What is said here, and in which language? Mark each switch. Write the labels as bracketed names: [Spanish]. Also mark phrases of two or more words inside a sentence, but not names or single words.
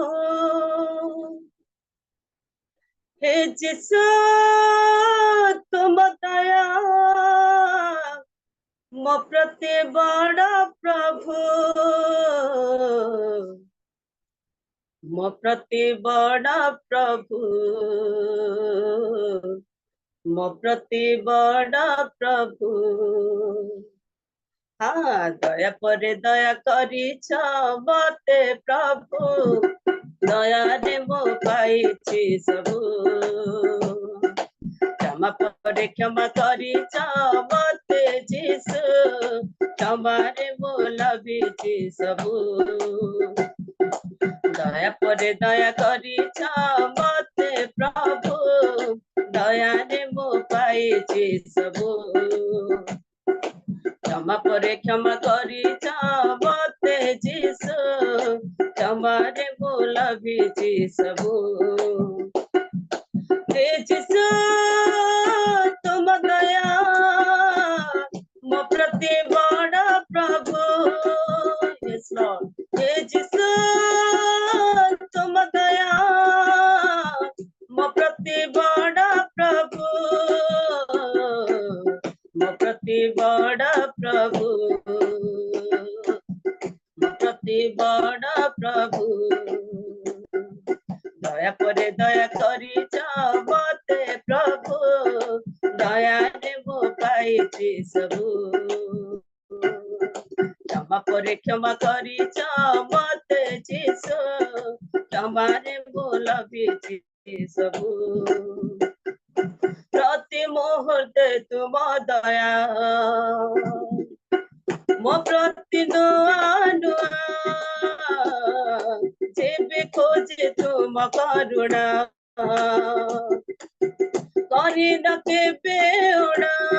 [Odia] ହେ ଜିସୁ ତୁମ ଦୟା ମୋ ପ୍ରତି ବଡ଼ ପ୍ରଭୁ ମୋ ପ୍ରତି ବଡ଼ ପ୍ରଭୁ ମୋ ପ୍ରତି ବଡ଼ ପ୍ରଭୁ ହଁ ଦୟା ପର ଦୟା କରିଛ ମତେ ପ୍ରଭୁ ଦୟା ରେ ମୋ ପାଇଛି ସବୁ କ୍ଷମା ପର କ୍ଷମା କରିଛ ମତେ ଜୀସୁ କ୍ଷମା ରେ ମୋ ଲଭିଛି ସବୁ ଦୟା ପର ଦୟା କରିଛ ମତେ ପ୍ରଭୁ ଦୟା ରେ ମୋ ପାଇଛି ସବୁ କ୍ଷମା ପର କ୍ଷମା କରିଛ ମତେ ଜୀସୁ କ୍ଷମା ରେ ମୋ ଲଭିଛି ସବୁ ହେ ଜୀସୁ ତୁମ ଦୟା ମୋ ପ୍ରତି ବଡ଼ ପ୍ରଭୁ [English] Yes Lord [Odia] ହେ ଜୀସୁ ତୁମ ଦୟା ମୋ ପ୍ରତି ବଡ଼ ପ୍ରଭୁ ମୋ ପ୍ରତି ବଡ଼ ପ୍ରଭୁ ମୋ ପ୍ରତି ବଡ଼ ପ୍ରଭୁ मो प्रति बड़ प्रभु ଦୟା ପର ଦୟା କରିଛ ମତେ ପ୍ରଭୁ ଦୟା ରେ ମୋ ପାଇଛି ସବୁ କ୍ଷମା ପର କ୍ଷମା କରିଛ ମତେ ଜୀସୁ କ୍ଷମା ରେ ମୋ ଲଭିଛି ସବୁ ପ୍ରତି ମୁହୂର୍ତ୍ତେ ତୁମ ଦୟା ମୋ ପ୍ରତି ନୁଆ ନୁଆ ଯେବେ ଖୋଜେ ତୁମ କରୁଣା କରି ନ କେବେ ଉଡ଼ା